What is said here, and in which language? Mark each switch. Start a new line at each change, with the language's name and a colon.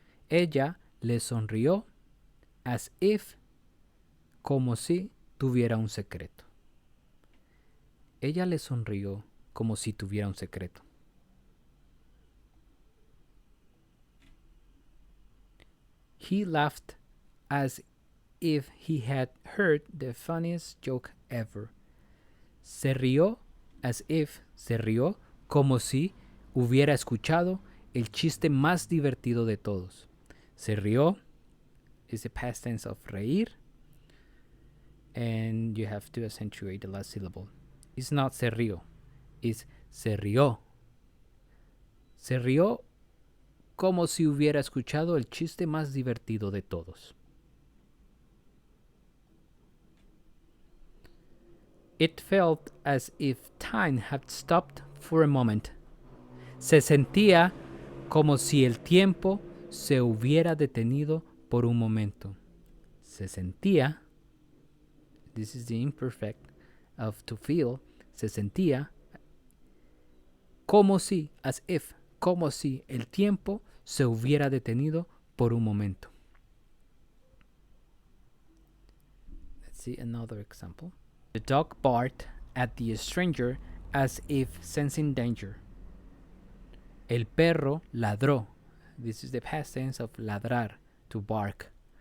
Spanish: Ella le sonrió
English: as if,
Spanish: como si tuviera un secreto. Ella le sonrió como si tuviera un secreto.
English: He laughed as if he had heard the funniest joke ever.
Spanish: Se rió
English: as if,
Spanish: se rió como si hubiera escuchado el chiste más divertido de todos. Se rió
English: is the past tense of reír, and you have to accentuate the last syllable. It's not
Spanish: se rió,
English: it's
Spanish: se rió. Se rió como si hubiera escuchado el chiste más divertido de todos.
English: It felt as if time had stopped for a moment.
Spanish: Se sentía como si el tiempo se hubiera detenido por un momento. Se sentía,
English: this is the imperfect of to feel,
Spanish: se sentía como si,
English: as if,
Spanish: como si el tiempo se hubiera detenido por un momento.
English: Let's see another example. The dog barked at the stranger as if sensing danger.
Spanish: El perro ladró.
English: This is the past tense of ladrar, to bark.